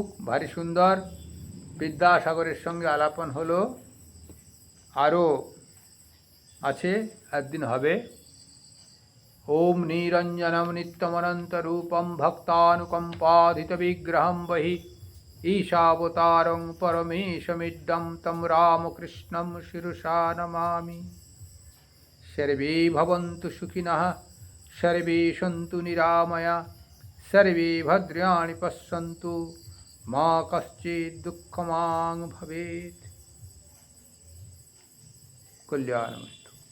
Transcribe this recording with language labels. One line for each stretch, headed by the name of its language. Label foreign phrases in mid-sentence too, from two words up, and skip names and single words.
Bangla: ভারী সুন্দর বিদ্যাসাগরের সঙ্গে আলাপন হলো, আরও আছে, একদিন হবে।
Sanskrit: ওম নিরঞ্জনম নিত্যমনন্তরূপম ভক্তানুকম্পাধিত বিগ্রহম বহি ঈশাবতারং পরমেশমিড্ডম তম রামকৃষ্ণম শিরসা নমামি। सर्वे भवन्तु सुखिनः सर्वे सन्तु निरामया सर्वे भद्राणि पश्यन्तु मा कश्चित् दुःखमां भवेत्। कल्याणमस्तु।